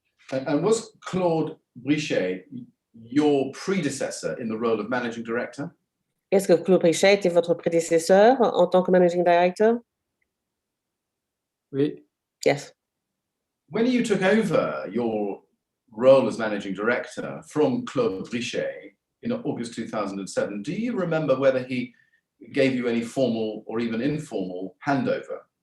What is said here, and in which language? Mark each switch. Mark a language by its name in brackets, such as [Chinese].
[English] And was Claude Brichet your predecessor in the role of managing director? [French] Est-ce que Claude Brichet était votre prédécesseur en tant que managing director? Oui. [English] Yes. When you took over your role as managing director from Claude Brichet in August 2007, do you remember whether he gave you any formal or even informal handover?